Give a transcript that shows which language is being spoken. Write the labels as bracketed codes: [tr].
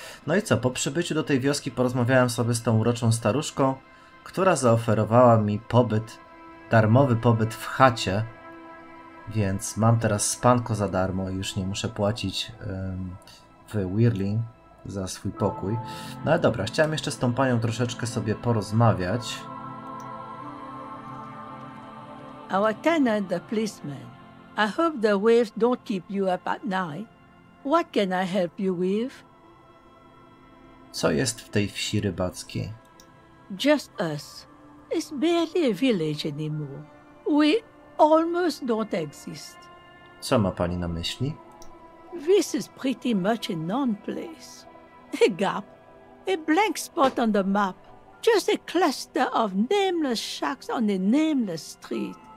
[pl] No i co, po przybyciu do tej wioski porozmawiałem sobie z tą uroczą staruszką, która zaoferowała mi darmowy pobyt w chacie, więc mam teraz spanko za darmo i już nie muszę płacić w Whirling za swój pokój. No ale dobra, chciałem jeszcze z tą panią troszeczkę sobie porozmawiać. [en] Our tenant, the policeman. I hope the waves don't keep you up at night. What can I help you with? [pl] Co jest w tej wsi rybackiej? [en] Just us. It's barely a village anymore. We almost don't exist. [pl] Co ma pani na myśli? [en] This is pretty much a non-place. A gap. A blank spot on the map. Just a cluster of nameless shacks on a nameless street.